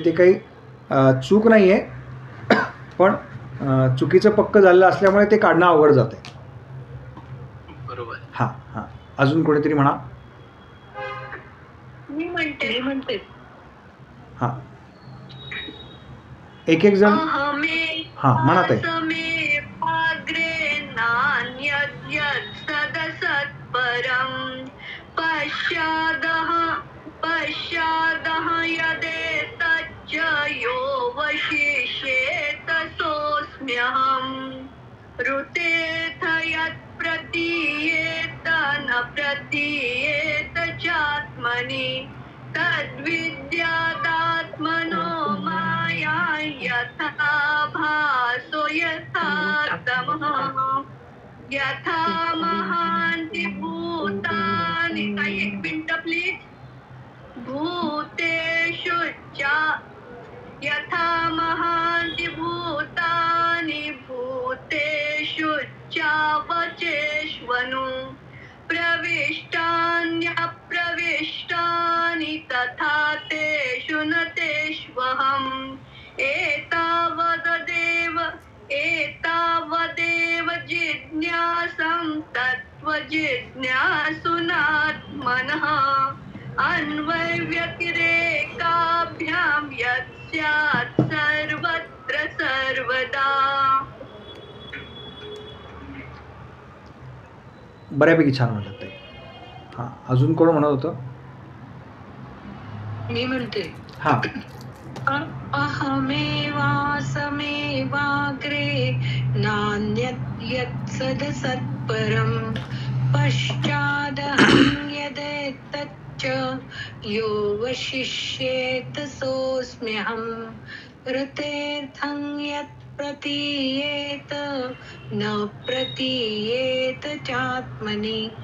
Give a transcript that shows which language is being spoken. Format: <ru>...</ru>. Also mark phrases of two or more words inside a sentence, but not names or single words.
<mr>ते काही चूक नाही आहे, पण चुकीचं पक्क झालेलं असल्यामुळे ते काढणं अवघड जातं आहे. बरोबर. हां हां, अजून कोणीतरी म्हणा. मी म्हणते हां, एक एक जण. हां, म्हणा ताई.</mr> <sa>पश्चादः यदेतच्च यो वशिष्येत सोऽस्म्यहम् ऋतेथ यत् प्रतीयेत न प्रतीयेत चात्मनि तद्विद्यादात्मनो माया यथा भासो यथा तमः यथा महान्ति भूतानि.</sa> <mr>काही एक मिनिट प्लीज.</mr> <sa>भूतेषु च यथा महान्ति भूतानि भूतेषु चावचेष्वनु प्रविष्टान्यप्रविष्टानि तथा तेषु न तेष्वहम् एतावदेव जिज्ञासं तत्त्वजिज्ञासुनात्मनः अन्वयव्यतिरेकाभ्यां यत् स्यात् सर्वत्र सर्वदा.</sa> <mr>बऱ्यापैकी छान म्हणतात ताई. हां, अजून कोण म्हणत होतं? मी म्हणते. हां.</mr> <sa>अहमेवासमेवाग्रे नान्यत् यत् सदसत्परं पश्चादहं यदेतच्च यो वशिष्येत सोऽस्म्यहं ऋतेर्थं यत् प्रतीयेत न प्रतीयेत चात्मनि</sa>